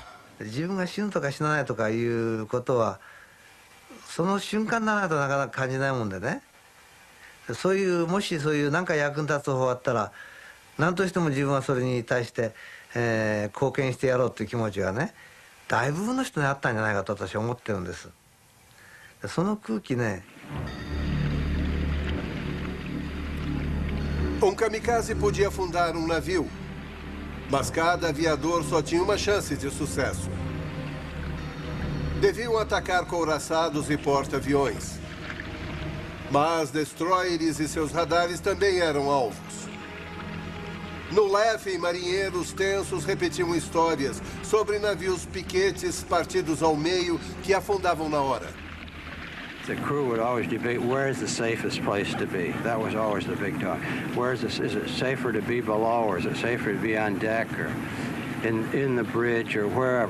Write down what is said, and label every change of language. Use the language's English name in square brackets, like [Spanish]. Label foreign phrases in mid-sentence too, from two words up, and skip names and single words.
[Japanese] 自分が死ぬとか死なないとかいうことはその瞬間にならないとなかなか感じないもんでね、そういうもしそういう何か役に立つ方法あったら何としても自分はそれに対して、貢献してやろうという気持ちがね大部分の人にあったんじゃないかと私は思ってるんです。その空気ね。 [Portuguese] kamikaze podia afundar navio, mas cada aviador só tinha uma chance de sucesso. Deviam atacar couraçados e porta-aviões. Mas destroyers e seus radares também eram alvos. No Leffen, marinheiros tensos repetiam histórias sobre navios piquetes partidos ao meio que afundavam na hora. [English] The crew would always debate where is the safest place to be. That was always the big talk. Where is this? Is it safer to be below, or is it safer to be on deck, or in the bridge, or wherever?